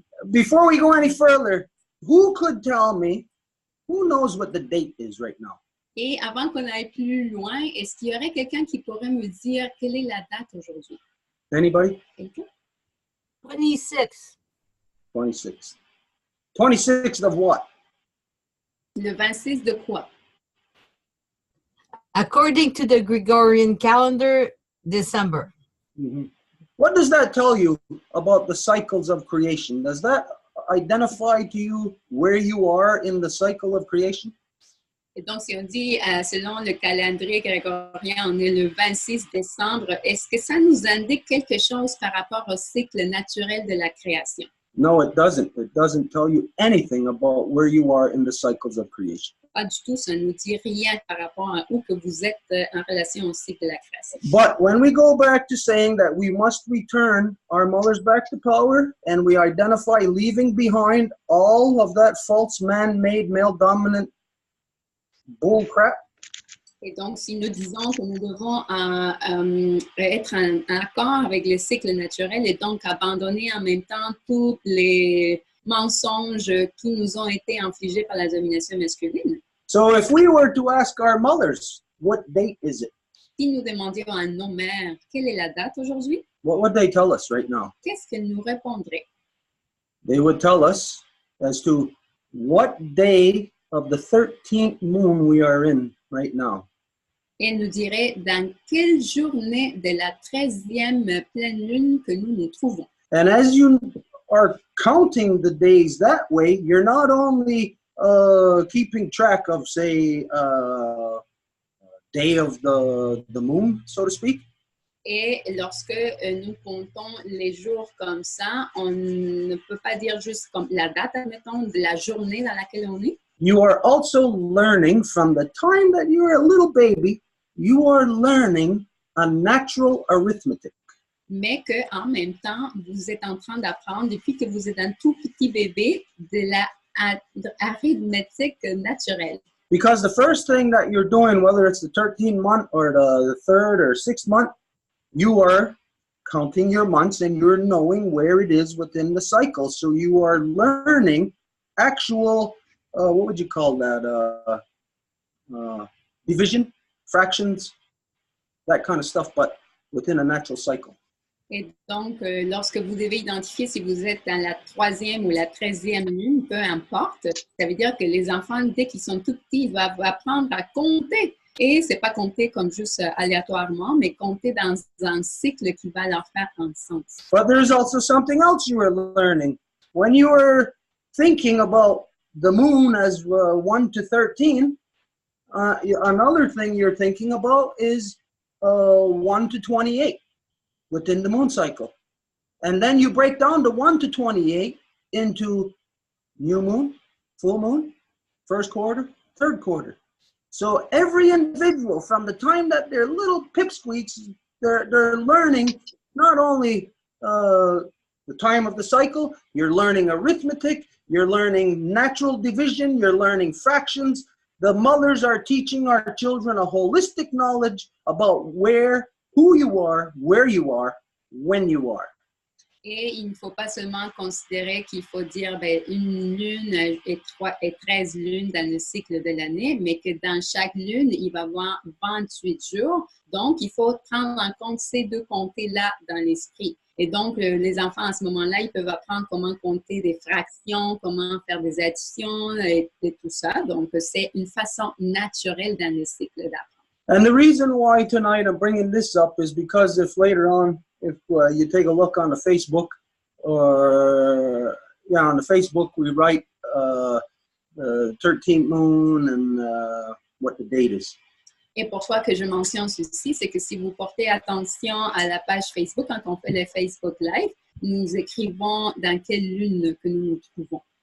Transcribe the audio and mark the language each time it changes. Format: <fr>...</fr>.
<en>Before we go any further, who could tell me, who knows what the date is right now?</en> <fr>Et avant qu'on aille plus loin, est-ce qu'il y aurait quelqu'un qui pourrait me dire quelle est la date aujourd'hui?</fr> <en>Anybody?</en> <fr>Quelqu'un?</fr> <en>26. 26. 26th of what?</en> <fr>Le 26 de quoi?</fr> <en>According to the Gregorian calendar, December. Mm-hmm. What does that tell you about the cycles of creation? Does that identify to you where you are in the cycle of creation?</en> <fr>Et donc, si on dit, selon le calendrier grégorien, on est le 26 décembre, est-ce que ça nous indique quelque chose par rapport au cycle naturel de la création?</fr> <en>No, it doesn't. It doesn't tell you anything about where you are in the cycles of creation.</en> <fr>Pas du tout, ça ne nous dit rien par rapport à où que vous êtes en relation au cycle de la création.</fr> <en>But when we go back to saying that we must return our mothers back to power and we identify leaving behind all of that false man-made male-dominant bull crap.</en> <fr>Et donc, si nous disons que nous devons être en accord avec le cycle naturel et donc abandonner en même temps tous les mensonges qui nous ont été infligés par la domination masculine.</fr> <en>So if we were to ask our mothers, what date is it?</en> <fr>Si nous demandions à nos mères quelle est la date aujourd'hui,</fr> <en>What would they tell us right now?</en> <fr>qu'est-ce qu'elles nous répondraient?</fr> <en>They would tell us as to what day of the 13th moon we are in right now.</en> <fr>Et elle nous dirait dans quelle journée de la 13e pleine lune que nous nous trouvons.</fr> <en>And as you are counting the days that way, you're not only keeping track of, say, day of the moon, so to speak.</en> <fr>Et lorsque nous comptons les jours comme ça, on ne peut pas dire juste comme la date, admettons, de la journée dans laquelle on est.</fr> <en>You are also learning from the time that you're a little baby, you are learning a natural arithmetic.</en> <fr>Mais qu'en même temps, vous êtes en train d'apprendre, depuis que vous êtes un tout petit bébé, de la arithmétique naturelle.</fr> <en>Because the first thing that you're doing, whether it's the 13th month or the 3rd or 6th month, you are counting your months and you're knowing where it is within the cycle. So you are learning actual, what would you call that? Division, fractions, that kind of stuff, but within a natural cycle.</en> <fr>Et donc, lorsque vous devez identifier si vous êtes dans la 3e ou la 13e lune, peu importe, ça veut dire que les enfants, dès qu'ils sont tout petits, ils vont apprendre à compter. Et c'est pas compter comme juste aléatoirement, mais compter dans un cycle qui va leur faire un sens.</fr> <en>But there's also something else you are learning. When you are thinking about the moon as 1 to 13, another thing you're thinking about is 1 to 28 within the moon cycle. And then you break down the 1 to 28 into new moon, full moon, first quarter, third quarter. So every individual, from the time that they're little pipsqueaks, they're learning not only the time of the cycle, you're learning arithmetic, you're learning natural division, you're learning fractions. The mothers are teaching our children a holistic knowledge about who you are, where you are, when you are.</en> <fr>Et il ne faut pas seulement considérer qu'il faut dire une lune et 13 lunes dans le cycle de l'année, mais que dans chaque lune, il va y avoir 28 jours. Donc, il faut prendre en compte ces deux comptés-là dans l'esprit. Et donc, les enfants, à ce moment-là, ils peuvent apprendre comment compter des fractions, comment faire des additions et tout ça. Donc, c'est une façon naturelle dans le cycle d'apprendre.</fr> <en>And the reason why tonight I'm bringing this up is because if later on, if you take a look on the Facebook, or on the Facebook we write 13th moon and what the date is.</en> <fr>Et pourquoi que je mentionne ceci, c'est que si vous portez attention à la page Facebook, quand on fait le Facebook Live, nous écrivons dans quelle lune que nous nous trouvons.</fr>